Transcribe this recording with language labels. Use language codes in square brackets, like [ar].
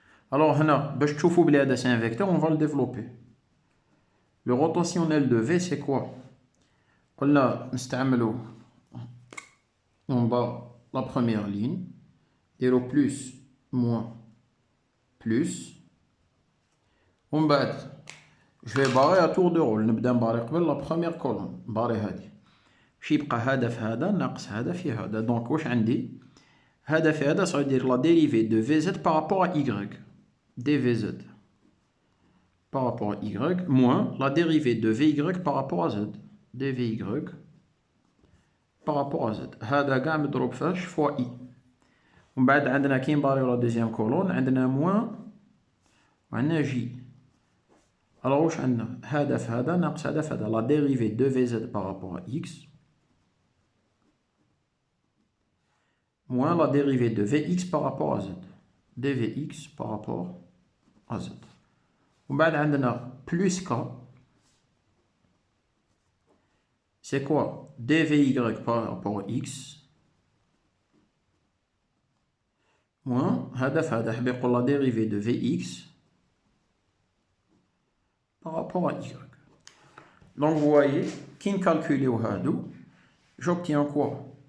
[fr] Alors, c'est un vecteur, on va le développer. Le rotationnel de v, c'est quoi? Là, en bas, la première ligne, et le plus, moins, plus. [ar] ومن بعد [fr] je vais barrer à tour de rôle. [ar] نبدا نباري قبل لا بروميير كولون، نباري هادي. واش يبقى هذا في هذا ناقص هذا في هذا. دونك واش عندي؟ هذا في هذا [fr] ça veut dire la dérivée de Vz par rapport à y. dvz par rapport à y moins la dérivée de Vy par rapport à z. dvy par rapport à z. [ar] هذا كاع مضروب فاش فوا i. ومن بعد عندنا كي نباريو لا دوزيام كولون عندنا موان وعندنا جي. alors واش عندنا؟ هذا في هذا ناقص هذا في هذا. [fr] la dérivée de Vz par rapport à x moins la dérivée de Vx par rapport à z. dvx par rapport à z. [ar] ومن بعد عندنا plus k. [fr] c'est quoi? dvy par rapport à x moins [ar] هذا في هذا حبي يقول [fr] la dérivée de Vx par rapport à y. Donc vous voyez, qui calcule au hadou, j'obtiens quoi?